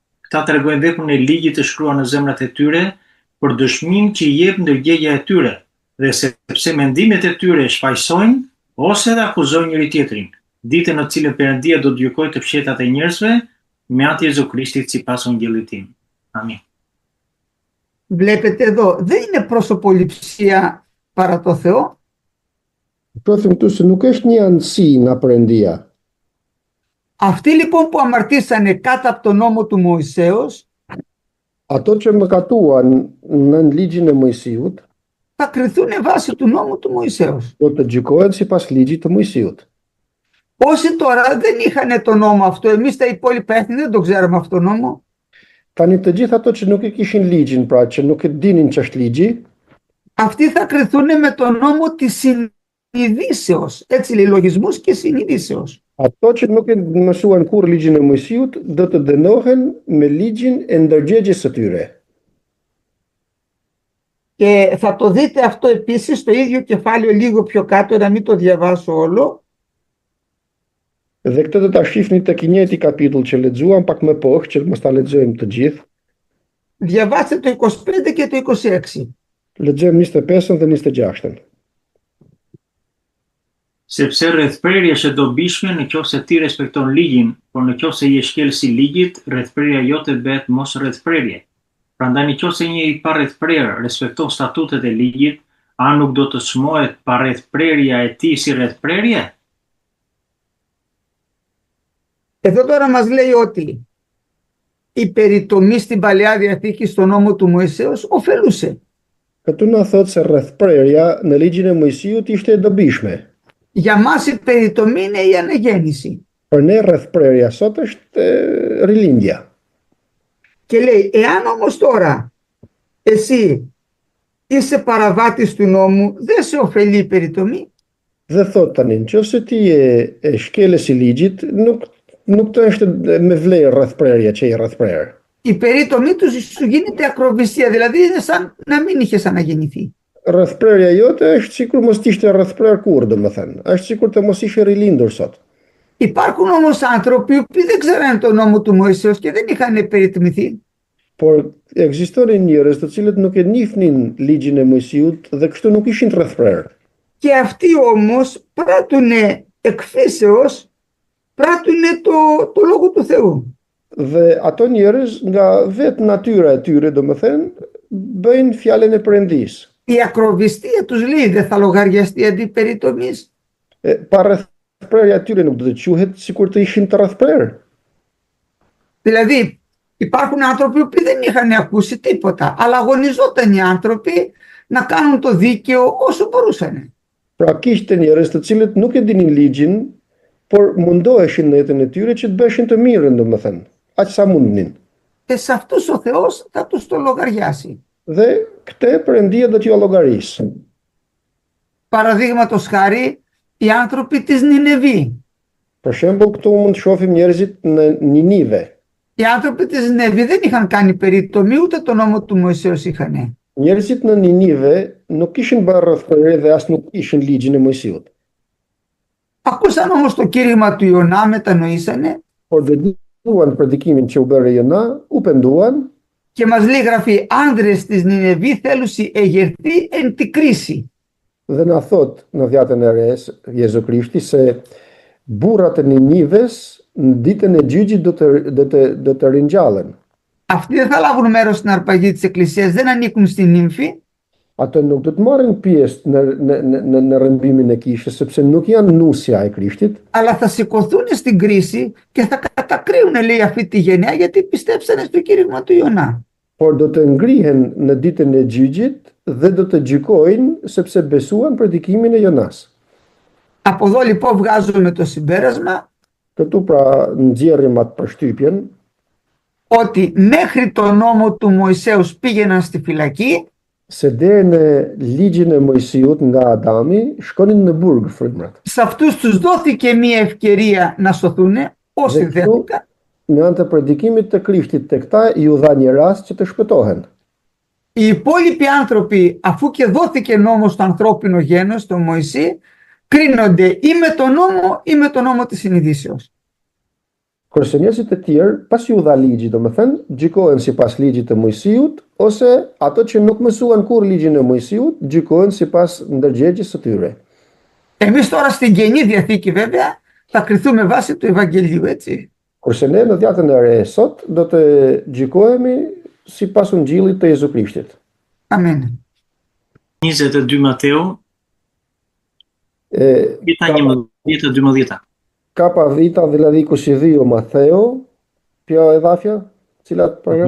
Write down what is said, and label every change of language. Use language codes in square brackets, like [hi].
[sq] Këta tregojnë veprën e ligjit të shkruar në zemrat e tyre për dëshminë që i jep ndërgjegja e tyre, dhe sepse mendimet e tyre shfaqsojnë ose edhe akuzojnë njëri tjetrin, ditën në cilën Perëndia do të gjykojë të fshetat e njerëzve me anë të Jezu Krishtit sipas Ungjillit tim. Amin. [el] Βλέπετε εδώ, δεν είναι προσωποληψία παρά το Θεό. [sq] Prodhim këtu se nuk është një anësi nga Perëndia. [el] Αυτοί λοιπόν που αμαρτήσανε κάτω από τον νόμο του Μωυσέως, [sq] Ato që mëkatuan nën ligjin e Mojsiut, [el] θα κριθούν βάσει του νόμου του Μωυσέως. [sq] do të gjykohen sipas ligjit të Mojsiut. [el] Όσοι τώρα δεν είχαν το νόμο αυτό, εμείς τα υπόλοιπα έθνη δεν το ξέραμε αυτό το νόμο, [sq] Tani të gjithë ato që nuk e kishin ligjin, pra që nuk e dinin që është ligji, [el] αυτοί θα κριθούν με τον νόμο της συνειδήσεως. Έτσι λέει, λογισμούς και συνειδήσεως. [sq] ato që nuk e mësuan kur ligjin e Mojsiut, do të dënohen me ligjin e ndërgjegjes së tyre. [el] Και θα το δείτε αυτό επίσης στο ίδιο κεφάλαιο λίγο πιο κάτω, να μην το διαβάσω όλο. [sq] Dhe këtë do ta shihni tek i njëjti kapitull që lexuam pak më poshtë, që mos ta lexojmë të gjithë. [el] Διαβάστε το 25 και το 26. [sq] Lexojmë 25-ën dhe 26-ën. Sepse rrethprerja është e dobishme nëse ti respekton ligjin, por nëse je shkelësi i ligjit, rrethprerja jote bëhet mos rrethprerje. Prandaj nëse një pa rrethprerje respekton statutet e ligjit, a nuk do të çmohet pa rrethprerja e tij si rrethprerje? [el] Εδώ τώρα μας λέει ότι η περιτομή στην Παλαιά Διαθήκη στον νόμο του Μωυσέως ωφελούσε. [sq] Këtu na thot se rrethprerja në ligjin e Mojsiut ishte e dobishme. [el] Για μας η περιτομή είναι η αναγέννηση. [sq] Për ne rrethprerja sot është rilindja. [el] Και λέει, εάν όμως τώρα εσύ είσαι παραβάτης του νόμου, δεν σε ωφελεί η περιτομή. [sq] Dhe thot tani, nëse ti je shkelës i ligjit, nuk të është me vlerë rrethprerja që je rrethprerje. [el] Η περιτομή του σου γίνεται ακροβυσία, δηλαδή είναι σαν να μην είχες αναγεννηθεί. [sq] Rrethprerja jote është sikur mos ishte rrethprer kurrë, domethënë. Është sikur të mos ishe rilindur sot. [el] Υπάρχουν όμως άνθρωποι που δεν ξέραν τον νόμο του Μωυσέως και δεν είχαν περιτομηθεί. [sq] Por ekzistonin njerëz të cilët nuk e njihnin ligjin e Mojsiut dhe kështu nuk ishin të rrethprerë. [el] Και αυτοί όμως πράττουν εκφύσεως, πράττουν το λόγο του Θεού. [sq] Dhe ato njerëz nga vetë natyra e tyre, domethënë, bëjnë fjalën e Perëndisë. [el] Η ακροβυστία τους λέει δεν θα λογαριαστεί αντί περιτομής. [sq] Pa rrethprerja e tyre nuk do të quhet sikur të ishin të rrethprerë. [el] Δηλαδή υπάρχουν άνθρωποι που δεν είχαν ακούσει τίποτα, αλλά αγωνιζόταν οι άνθρωποι να κάνουν το δίκαιο όσο μπορούσαν. [sq] Pra kishte njerëz të cilët nuk e dinin ligjin, por mundoheshin në jetën e tyre që të bëshin të mirën, domethënë, aq sa mundnin. [el] Σε αυτούς ο Θεός θα τους το λογαριάσει. [sq] Dhe këtë Perëndia do t'ju llogarisë. [el] Παραδείγματος χάρη, οι άνθρωποι της Νινεβή. [sq] Për shembull, këtu mund të shohim njerëzit në Ninive. [el] Οι άνθρωποι της Νινεβή δεν είχαν κάνει περιτομή, ούτε τον νόμο του Μωυσέως είχαν. [sq] Njerëzit në Ninive nuk kishin bërë rrethprerje dhe as nuk ishin ligjin e Mojsiut. [el] Ακούσαν όμως το κήρυγμα του Ιωνά, μετανοήσανε. [sq] Por dëgjuan predikimin që u bëri Jona, u penduan. [el] Και μας λέει γραφή, άνδρες της Νινεβή θέλουσι εγερθεί εν τη κρίση. [sq] Dhe na thot në dhjatën e re Jezu Krishti se burrat e Ninives në ditën e gjyqit do të ringjallen. [el] Αυτοί δεν θα λάβουν μέρος στην αρπαγή της Εκκλησίας, δεν ανήκουν στην νύμφη. [sq] Ato nuk do të marrin pjesë në rrëmbimin e kishës, sepse nuk janë nusja e Krishtit, [el] Αλλά θα σηκωθούν στην κρίση και θα κατακρίνουν, λέει, αυτή τη γενιά γιατί πιστέψανε στο κήρυγμα του Ιωνά. [sq] por do të ngrihen në ditën e gjyqit dhe do të gjykojnë sepse besuan predikimin e Jonas. [el] Από εδώ λοιπόν βγάζουμε το συμπέρασμα [sq] Këtu pra nxjerrim atë përshtypjen [el] ότι μέχρι το νόμο του Μωυσέους πήγαιναν στη φυλακή [sq] se deri në ligjin e Mojsiut nga Adami shkonin në burg frymrat. [el] σε αυτούς τους δόθηκε μία ευκαιρία να σωθούν όσοι [sq] Dhe këtu, [el] δέχτηκαν. [sq] me anë të predikimit të Krishtit të këta ju dha një rast që të shpëtohen. [el] Οι υπόλοιποι άνθρωποι, αφού και δόθηκε νόμος στο ανθρώπινο γένος, στο Μωυσή, κρίνονται ή με τον νόμο ή με τον νόμο της συνειδήσεως. [sq] Kurse njerëzit e tjerë, pas ju dha ligji, domethënë, gjykohen sipas ligjit të Mojsiut, ose ato që nuk mësuan kurrë ligjin e Mojsiut, gjykohen sipas ndërgjegjës së tyre. [el] Εμείς τώρα στην Καινή Διαθήκη βέβαια θα κριθούμε βάσει του Ευαγγελίου, έτσι. [sq] Kurse ne në dhjatën e re sot do të gjykohemi sipas Ungjillit të Jezu Krishtit. [el] Αμέν. [sq] 22 Mateu, jeta 11-12. [el] Kapa vita δηλαδή 22 Μαθαίο, ποια εδάφια, [sq] cilat paragraf?